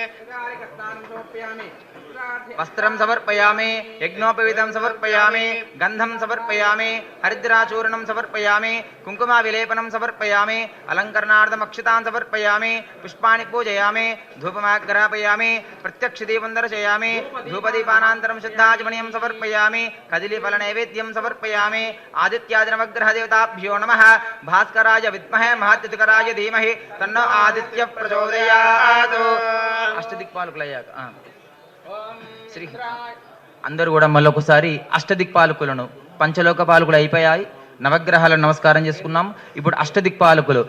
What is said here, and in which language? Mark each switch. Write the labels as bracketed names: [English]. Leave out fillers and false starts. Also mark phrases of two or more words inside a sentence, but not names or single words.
[Sanskrit] वस्त्रं समर्पयामि यज्ञोपवीतं समर्पयामि गंधं समर्पयामि हरिद्राचूर्णं समर्पयामि कुङ्कुमाविलेपनं समर्पयामि अलङ्करणार्थम् अक्षतान् समर्पयामि पुष्पाणि पूजयामि धूपमाग्रापयामि प्रत्यक्षदीपं दर्शयामि धूपदीपानान्तरं शुद्धाचमनीयं ధూపదీపనీయం సమర్పయామి కదిలీఫలనైవేద్యం సమర్పయామి ఆదిత్యాదినవగ్రహదేవతాభ్యో నమః భాస్కరాయ విద్మహే మహాద్యుతికరాయ ధీమహి తన్నో ఆదిత్య ప్రచోదయాత్ అష్టదిక్పాలకులయ్యాక శ్రీ [Telugu] అందరూ కూడా మళ్ళొకసారి అష్టదిక్పాలకులను పంచలోక పాలకులు అయిపోయాయి నవగ్రహాలను నమస్కారం చేసుకున్నాం ఇప్పుడు అష్టదిక్పాలకులు